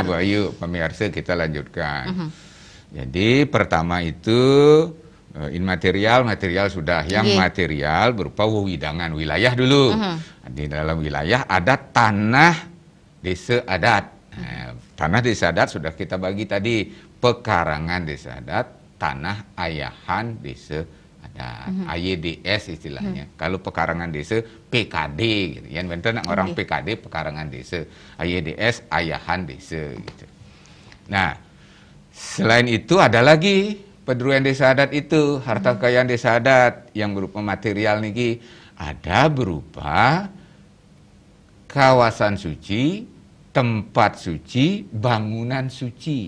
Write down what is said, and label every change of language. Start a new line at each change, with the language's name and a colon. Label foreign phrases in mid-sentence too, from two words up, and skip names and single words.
Indonesian: Bu Ayu, pemirsa kita lanjutkan. Jadi pertama itu material sudah. Yang material berupa wewidangan wilayah dulu. Di dalam wilayah ada tanah desa adat. Nah, tanah desa adat sudah kita bagi tadi, pekarangan desa adat, tanah ayahan desa adat. AYDS istilahnya. Kalau pekarangan desa PKD gitu. Yang benar orang PKD pekarangan desa. AYDS ayahan desa gitu. Nah, selain itu ada lagi pedruan desa adat itu, harta kekayaan desa adat yang berupa material niki ada berupa kawasan suci, tempat suci, bangunan suci.